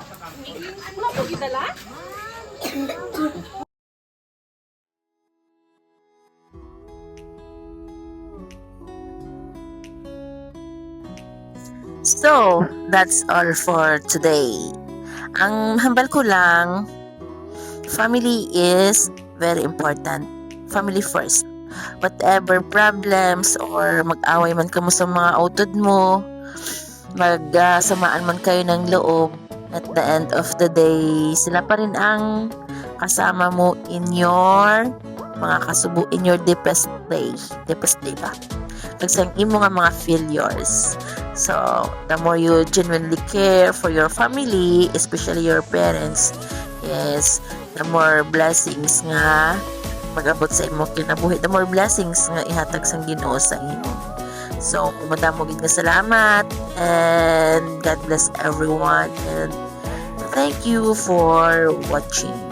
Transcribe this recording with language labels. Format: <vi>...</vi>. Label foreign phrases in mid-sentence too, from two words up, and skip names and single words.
<en>So, that's all for today.</en> <hil>Ang hambal ko lang,</hil> <en>family is very important. Family first. Whatever problems or</en> <hil>mag-away man ka mo sa mga utod mo,</hil> <tl>magsamaan man kayo ng loob,</tl> <en>at the end of the day,</en> <tl>sila pa rin ang kasama mo</tl> <en>in your</en> <hil>mga kasubo,</hil> <en>in your deepest day ba?</en> <hil>Kagsang imo nga mga failures.</hil> <en>So, the more you genuinely care for your family, especially your parents, is the more blessings</en> <hil>nga mag-abot sa imo kinabuhi,</hil> <en>the more blessings</en> <hil>nga ihatag sang Ginoo sa imo. So, madamo gid nga salamat,</hil> <en>and God bless everyone, and thank you for watching.</en>